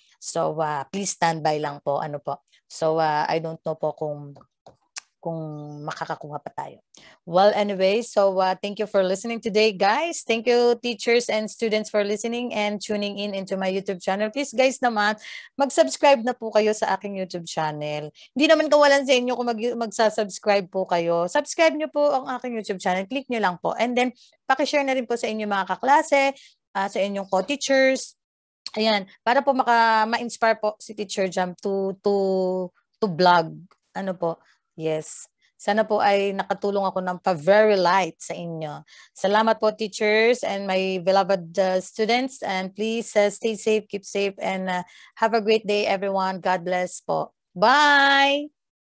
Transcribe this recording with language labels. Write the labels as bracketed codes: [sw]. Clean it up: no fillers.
[en] So, please stand by [tl] lang po. Ano po. [en] So, I don't know [tl] po kung makakakuha pa tayo. [en] Well, anyway, so thank you for listening today, guys. Thank you, teachers and students, for listening and tuning in into my YouTube channel. [tl] Please, guys, naman, mag-subscribe na po kayo sa aking YouTube channel. Hindi naman kawalan sa inyo kung magsasubscribe po kayo. Subscribe nyo po ang aking YouTube channel. Click nyo lang po. And then, pakishare na rin po sa inyong mga kaklase, sa inyong co-teachers. Ayan, para po ma-inspire po si Teacher Jam [en] to vlog. [tl] Ano po? Yes. Sana po ay nakatulong ako ng [en] very light [tl] sa inyo. Salamat po, [en] teachers and my beloved students. And please stay safe, keep safe, and have a great day, everyone. God bless po. Bye!